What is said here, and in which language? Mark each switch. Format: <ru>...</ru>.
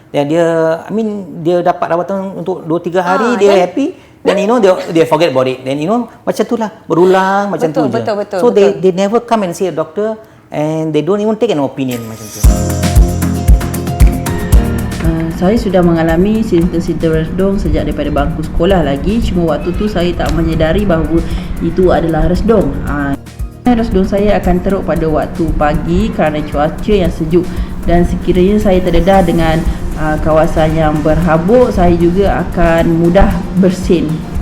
<ms>Dan dia dapat rawatan untuk 2-3 hari, dia happy. Dan dia</ms> <en>forget about it. Then</en> <ms>macam tu lah, berulang macam tu je. Betul.</ms> <en>So they never come and see a doctor, and they don't even take an opinion</en> <ms>macam tu. Saya sudah mengalami simptom-simptom resdung sejak daripada bangku sekolah lagi. Cuma waktu tu saya tak menyedari bahawa itu adalah resdung. Resdung saya akan teruk pada waktu pagi kerana cuaca yang sejuk, dan sekiranya saya terdedah dengan kawasan yang berhabuk, saya juga akan mudah bersin.</ms>